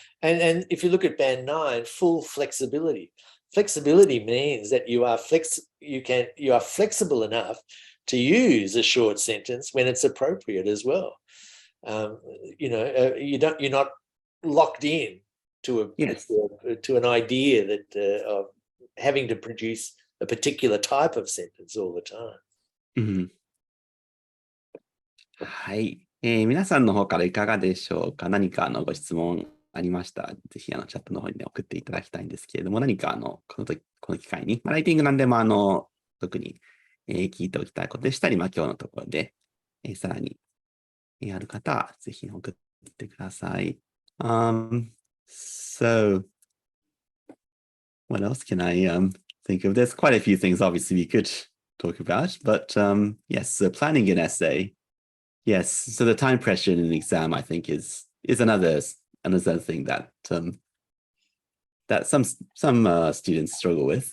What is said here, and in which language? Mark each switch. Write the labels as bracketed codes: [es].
[en] And if you look at band 9, full flexibility. Flexibility means that you are flexible enough to use a short sentence when it's appropriate as well. You're not locked in to an idea that of having to produce a particular type of sentence all the time. Mm-hmm. [ja] はい。皆さんの方からいかがでしょうか。何かご質問ありましたら、ぜひチャットの方に、送っていただきたいんですけれども、何かこの機会に、ライティングなんでも特に、聞いておきたいことでしたり、今日のところで、さらに、ある方はぜひ送ってください。 [en] So, what else can I think of? There's quite a few things obviously we could talk about, but yes, so planning an essay. Yes, so the time pressure in an exam, I think, is another thing that that some students struggle with.